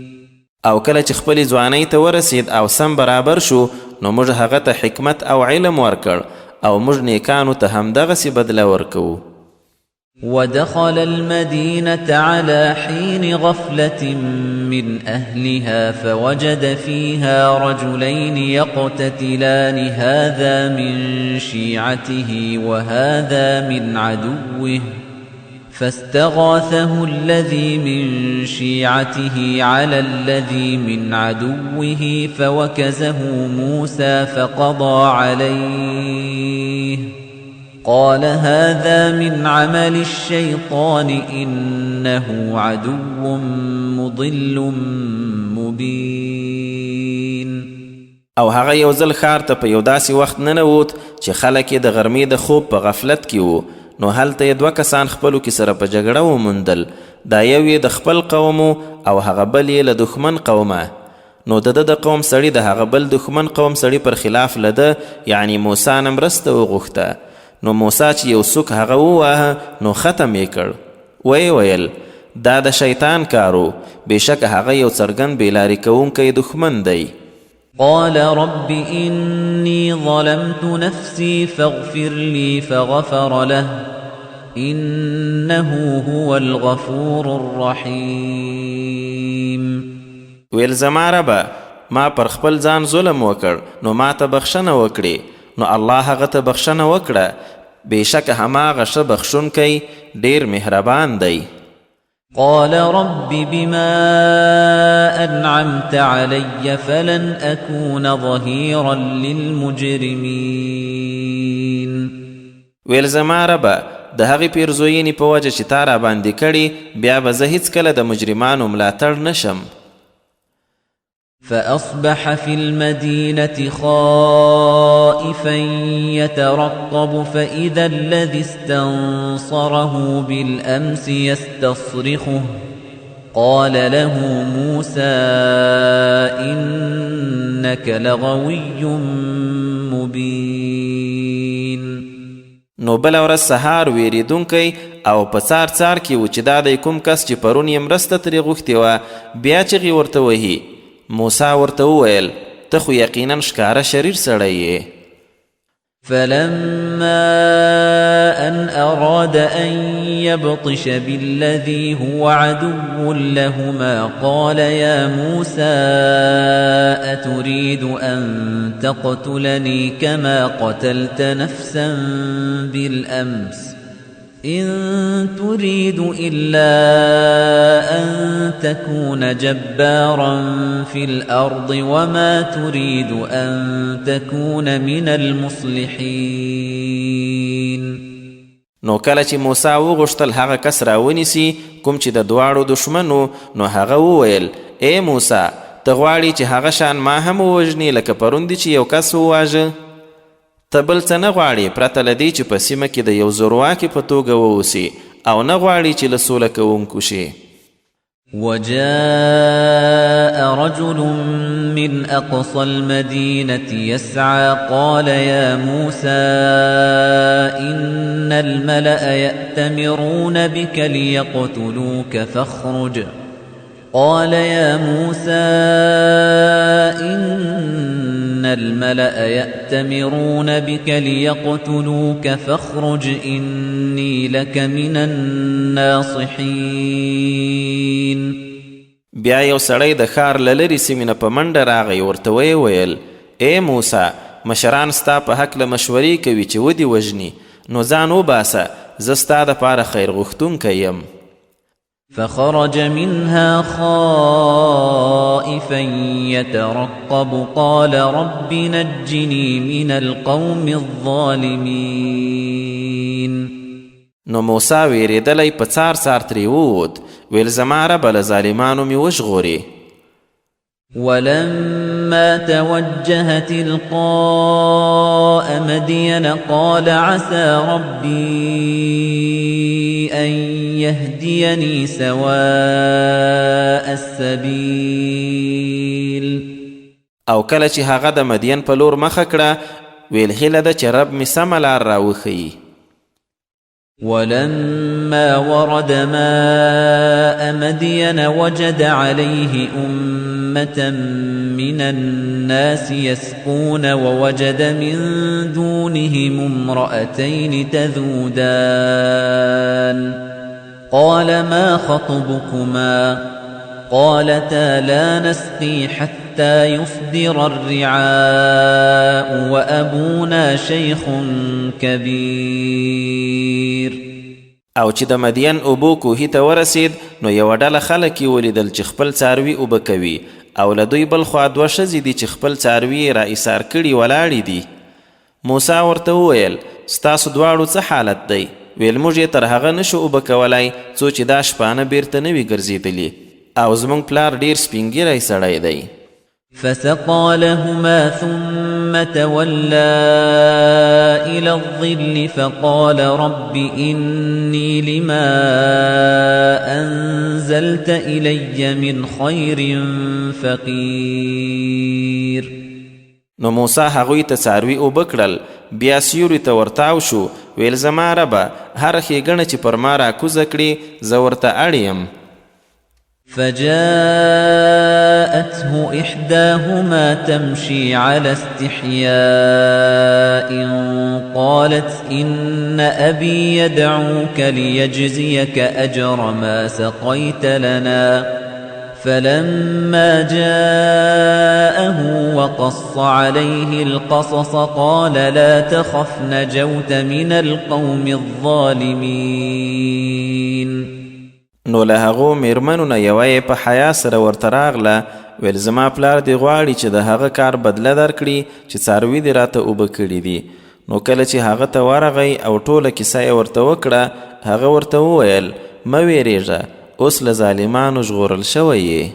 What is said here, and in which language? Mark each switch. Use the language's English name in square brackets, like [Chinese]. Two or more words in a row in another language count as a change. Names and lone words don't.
[Pashto] او کله چې خپلې ځوانۍ ته ورسید او سم برابر شو، نو موږ هغه ته حکمت او علم ورکړ او موږ نیکانو ته همدغسې بدله ورکوو. [Arabic] ودخل المدينة على حين غفلة من أهلها فوجد فيها رجلين يقتتلان هذا من شيعته وهذا من عدوه فاستغاثه الذي من شيعته على الذي من عدوه فوكزه موسى فقضى عليه قال هذا من عمل الشيطان إنه عدو مضل مبين. [Pashto] او هغه یو ځل ښار ته په یو داسې وخت ننوت چې خلک یې د غرمې د خوب په غفلت کې وو، نو هلته یې دوه کسان خپلو کې سره په جګړه وموندل، دا یو یې د خپل قوم او هغه بل یې له دښمن قومه. نو د ده د قوم سړي د هغه بل دښمن قوم سړي پر خلاف له ده یعنی موسی نه مرسته وغوښته. نو موسی چې یو څوک هغه وواهه نو ختم یې کړ. ویې ویل دا د شیطان کارو، بېشکه هغه یو څرګند بېلارې کوونکی دښمن دی. [Arabic] قال رب إني ظلمت نفسي فاغفر لي فغفر له إنه هو الغفور الرحيم. [Pashto] ویل زما ربه ما پر خپل ځان ظلم وکړ، نو ما ته بخښنه وکړې، نو الله هغه ته بخښنه وکړه، بېشکه هماغه ښه بخښونکی ډېر مهربان دی. [Arabic] قال رب بما أنعمت علي فلن أكون ظهيرا للمجرمين. [Pashto] ویل زما ربه د هغې پیرزوینې په وجه چې تا را باندې کړي، بیا به زه هیڅکله د مجرمانو ملاتړ نشم. [Arabic] فأصبح في المدينة خائفا يترقب فإذا الذي استنصره بالأمس يستصرخه قال له موسى إنك لغوي مبين. [Pashto] نو بله ورځ سهار ویریدونکی او په څار څار کې و چې دا دی کوم کس چې پرون یې مرسته ترې غوښتې وه، بیا چغې ورته وهي. موسی ورته وویل ته خو یقینا ښکاره شریر سړی یې. [Arabic] فلما أن أراد أن يبطش بالذي هو عدو لهما قال يا موسى أتريد أن تقتلني كما قتلت نفسا بالأمس إن تريد إلا أن تكون جبارا في الأرض وما تريد أن تكون من المصلحين. [Pashto] نو کله چې موسی وغوښتل هغه کس راونیسي کوم چې د دواړو دشمنو، نو هغه وویل ای موسی ته غواړې چې هغه شان ما هم ووژنې لکه پرون دې چې یو کس وواژه؟ ته بل څه نه غواړې پرته له دې چې په سیمه کې د یو زورواکي په توګه واوسې او نه غواړې چې له سوله کوونکو شې. [Arabic] وجاء رجل من أقصى المدينة يسعى قال يا موسى إن الملأ يأتمرون بك ليقتلوك فاخرج. قال يا موسى إن الملأ يأتمرون بك ليقتلوك فاخرج إني لك من الناصحين. [Pashto] بیا یو سړی د ښار له لرې سیمې نه په منډه راغی، ورته ویې ویل ای موسی مشران ستا په هکله مشورې کوي چې ودې وژني، نو ځان وباسه، زه ستا دپاره خیر غوښتونکی یم. [Arabic] فخرج منها خائفا يترقب قال رب نجني من القوم الظالمين. [Pashto] نو موسی ویرېدلی په څار څار ترې ووت، ویل زما ربه له ظالمانو مې وژغورې. [Arabic] ولما توجه تلقاء مدين قال عسى ربي أن يهديني سواء السبيل. [Pashto] او کله چې هغه د مدین په لور مخه کړه ویل هیله ده چې رب مې سمه لار راوښیي. [Arabic] ولما ورد ماء مدين وجد عليه أمة من الناس يسقون ووجد من دونهم امرأتين تذودان. قال ما خطبكما؟ قالتا لا نسقي حتى يصدر الرعاء وأبونا شيخ كبير. [Pashto] او چې د مدین اوبو کوهي ته ورسید نو یوه ډله خلک یې ولیدل چې خپل څاروي اوبه کوي، او له دوی بل خوا دوه ښځې دي چې خپل څاروي یې را ایسار کړي ولاړې دي. موسی ورته وویل ستاسو دواړو څه حالت دی؟ ویل موږ یې تر هغه نشو اوبه کولی څو چې دا شپانه بیرته نه وي ګرځېدلي، او زموږ پلار ډیر سپینګیری سړی دی. [Arabic] فسقى لهما ثم تولى إلى الظل فقال رب إني لما أنزلت إلي من خير فقير. [Pashto] نو موسی هغوی ته څاروي اوبه کړل، بیا سیوري ته ورتاو شو، ویل زما ربه هره ښېګڼه چې پر ما راکوزه کړې زه ورته اړ یم. [Arabic] فجاءته إحداهما تمشي على استحياء قالت إن أبي يدعوك ليجزيك أجر ما سقيت لنا. فلما جاءه وقص عليه القصص قال لا تخف نجوت من القوم الظالمين. [Pashto] نو له هغو میرمنو نه یوه په حیا سره ورته راغله، ویل زما پلار دې غواړي چې د هغه کار بدله درکړي چې څاروي دې راته اوبه کړي دي. نو کله چې هغه ته ورغی او ټوله کیسه یې ورته وکړه، هغه ورته وویل مه ویرېږه، اوس له ظالمانو ژغورل شوی یې.